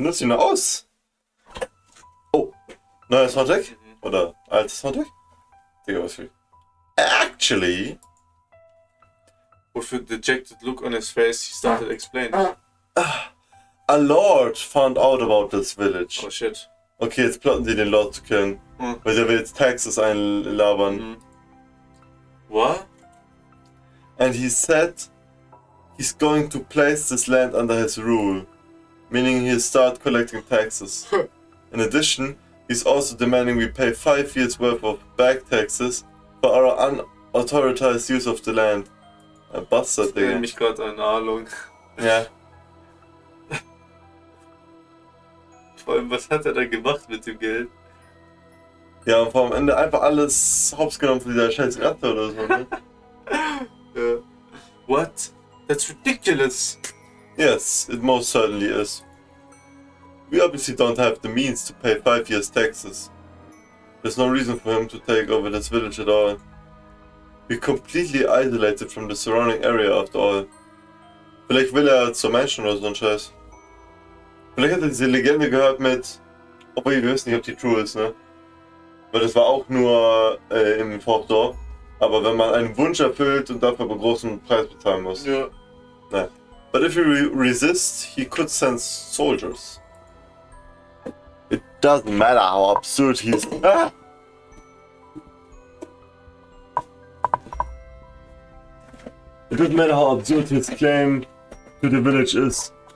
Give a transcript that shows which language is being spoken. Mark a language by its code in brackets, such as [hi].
[de] nutzt ihn aus? Oh, neuer Soundtrack? Oder altes Soundtrack? Digga, was für... Actually... [en] With a dejected look on his face, he started explaining. A lord found out about this village. Oh shit. [de] Okay, jetzt plotten sie den Lord zu killen. Weil der will jetzt Taxes einlabern. [en] What? And he said he's going to place this land under his rule, meaning he'll start collecting taxes. In addition, he's also demanding we pay 5 years worth of back taxes for our unauthorized use of the land. [de] Ein Bastard, Ich erinnere Digga. mich gerade an Arlong. Ja. Vor allem, was hat er da gemacht mit dem Geld? Ja, und vor am Ende einfach alles hops genommen von dieser scheiß Ratte oder so, ne? [en] Ja. What? That's ridiculous! Yes, it most certainly is. We obviously don't have the means to pay 5 years taxes. There's no reason for him to take over this village at all. We're completely isolated from the surrounding area after all. [de] Vielleicht will er zur Menschen oder so ein Scheiß. Vielleicht hat er diese Legende gehört mit... Obwohl, wir wissen nicht, ob die true ist, ne? Weil das war auch nur im Folklore. Aber wenn man einen Wunsch erfüllt und dafür einen großen Preis bezahlen muss. Ja. Nein. [en] But if he resists, he could send soldiers. It doesn't matter how absurd he is. Ah! It doesn't matter how absurd his claim to the village is.